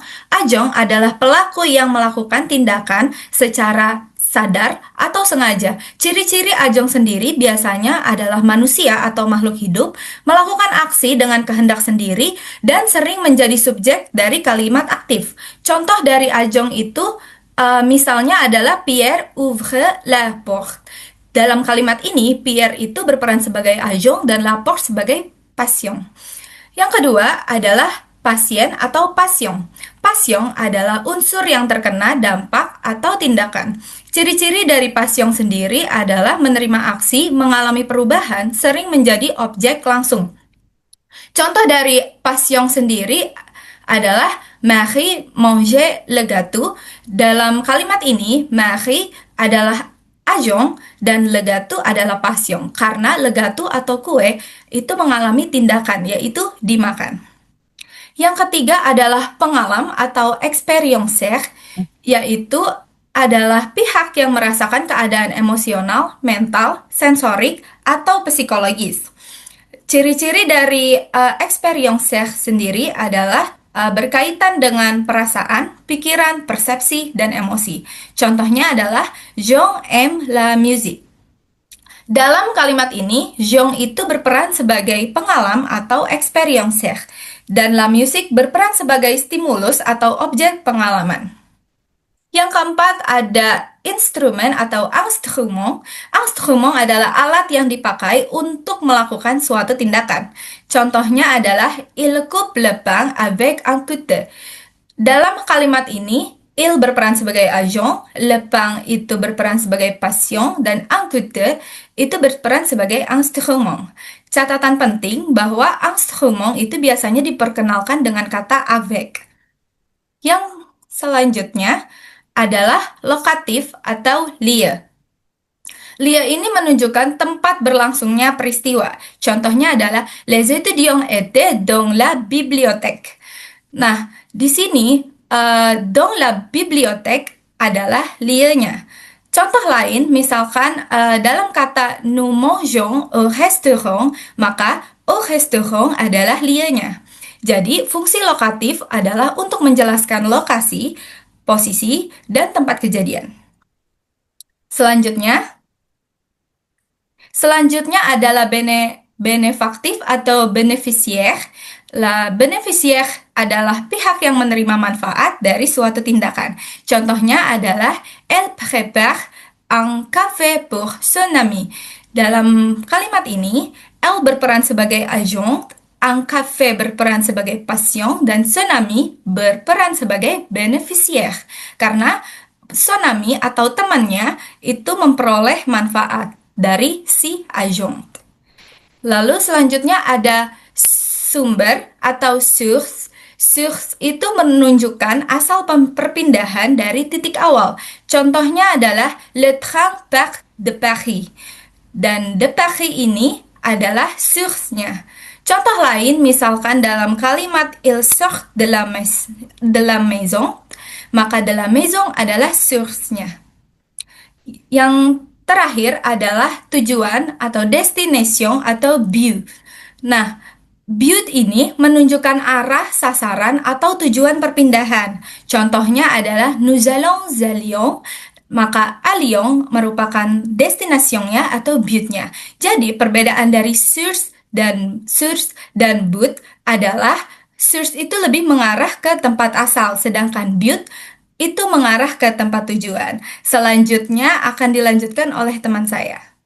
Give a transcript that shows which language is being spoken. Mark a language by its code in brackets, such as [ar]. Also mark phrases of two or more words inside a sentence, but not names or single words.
[id] Agent adalah pelaku yang melakukan tindakan secara sadar atau sengaja. Ciri-ciri agent sendiri biasanya adalah manusia atau makhluk hidup melakukan aksi dengan kehendak sendiri dan sering menjadi subjek dari kalimat aktif. Contoh dari agent itu misalnya adalah [fr] Pierre ouvre la porte. [id] Dalam kalimat ini, Pierre itu berperan sebagai agent dan [fr] la porte [id] sebagai patient. Yang kedua adalah pasien atau passion. Passion adalah unsur yang terkena dampak atau tindakan. Ciri-ciri dari passion sendiri adalah menerima aksi, mengalami perubahan, sering menjadi objek langsung. Contoh dari passion sendiri adalah [fr] Marie mange le gâteau. [id] Dalam kalimat ini, Marie adalah agent dan [fr] le gâteau [id] adalah passion karena [fr] le gâteau [id] atau kue itu mengalami tindakan yaitu dimakan. Yang ketiga adalah pengalam atau experienceur, yaitu adalah pihak yang merasakan keadaan emosional, mental, sensorik, atau psikologis. Ciri-ciri dari experienceur sendiri adalah berkaitan dengan perasaan, pikiran, persepsi, dan emosi. Contohnya adalah [fr] j'aime la musique. [id] Dalam kalimat ini, Jeong itu berperan sebagai pengalam atau experienceur, dan [fr] la musique [id] berperan sebagai stimulus atau objek pengalaman. Yang keempat ada instrumen atau instrument. Instrument adalah alat yang dipakai untuk melakukan suatu tindakan. Contohnya adalah [fr] il coupe le pain avec un couteau. [id] Dalam kalimat ini, Il berperan sebagai agent, [fr] le pain [id] itu berperan sebagai patient, dan écouteur itu berperan sebagai instrument. Catatan penting bahwa instrument itu biasanya diperkenalkan dengan kata avec. Yang selanjutnya adalah lokatif atau lieu. Lieu ini menunjukkan tempat berlangsungnya peristiwa. Contohnya adalah [fr] les étudiants étaient dans la bibliothèque. [id] Nah, di sini [fr] dans la bibliothèque [id] adalah lieu-nya. Contoh lain, misalkan dalam kata [fr] nous mangeons au restaurant, [id] maka [fr] au restaurant [id] adalah lieu-nya. Jadi, fungsi lokatif adalah untuk menjelaskan lokasi, posisi, dan tempat kejadian. Selanjutnya adalah benefaktif atau beneficiaire. Beneficiaire adalah pihak yang menerima manfaat dari suatu tindakan. Contohnya adalah [fr] elle prépare un café pour son ami. [id] Dalam kalimat ini, elle berperan sebagai agent, [fr] un café [id] berperan sebagai patient, dan [fr] son ami [id] berperan sebagai beneficiaire. Karena [fr] son ami [id] atau temannya itu memperoleh manfaat dari si agent. Lalu selanjutnya ada sumber atau source. Source itu menunjukkan asal perpindahan dari titik awal. Contohnya adalah [fr] le train part de Paris. [id] Dan [fr] de Paris [id] ini adalah source-nya. Contoh lain misalkan dalam kalimat [fr] il sort de la maison, [id] maka [fr] de la maison [id] adalah source-nya. Yang terakhir adalah tujuan atau destination atau but. Nah, but ini menunjukkan arah sasaran atau tujuan perpindahan. Contohnya adalah [fr] nous allons à Lyon, [id] maka [fr] à Lyon [id] merupakan destinasinya atau but-nya. Jadi, perbedaan dari source dan but adalah source itu lebih mengarah ke tempat asal, sedangkan but itu mengarah ke tempat tujuan. Selanjutnya akan dilanjutkan oleh teman saya.